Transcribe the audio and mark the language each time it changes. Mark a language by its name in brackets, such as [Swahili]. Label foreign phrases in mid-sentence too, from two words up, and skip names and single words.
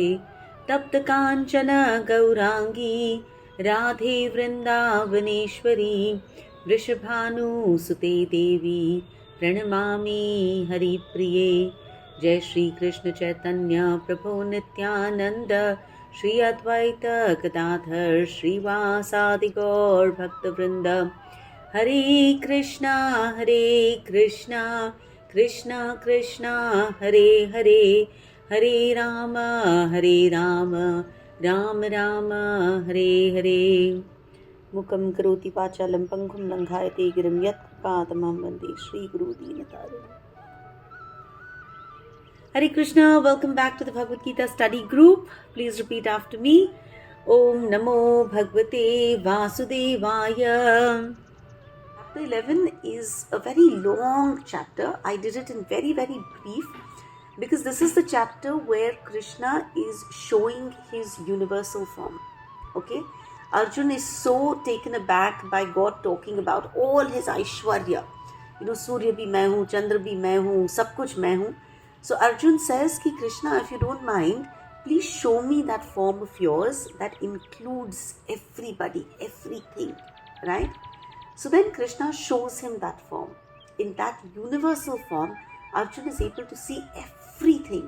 [Sanskrit] तप्तकाञ्चन गौराङ्गी राधे वृन्दावनेश्वरी वृषभानुसुते देवी प्रणमामि हरिप्रिये। जय श्री कृष्ण चैतन्य प्रभु नित्यानंद श्री अद्वैत गदाधर श्रीवासादि गौर भक्तवृंद। हरे कृष्णा कृष्णा कृष्णा हरे हरे, हरे राम राम राम हरे हरे। मुखं करोति वाचालं पंगुं लङ्घयते गिरिं यत्कृपातमहं वन्दे श्रीगुरुदीनतारिणम्। हरे कृष्ण, [English] welcome back to the Bhagavad Gita study group. Please repeat after me. [Sanskrit] ॐ नमो भगवते वासुदेवाय. [English] Chapter 11 is a very long chapter. I did it in very brief because this is the chapter where Krishna is showing his universal form. Okay? Arjun is so taken aback by God talking about all his Aishwarya. [Hindi] सूर्य भी मैं हूँ, चंद्र भी मैं हूँ, सब कुछ मैं हूँ. [English] So Arjun says ki Krishna, if you don't mind, please show me that form of yours that includes everybody, everything, right? So then Krishna shows him that form. In that universal form, Arjun is able to see everything.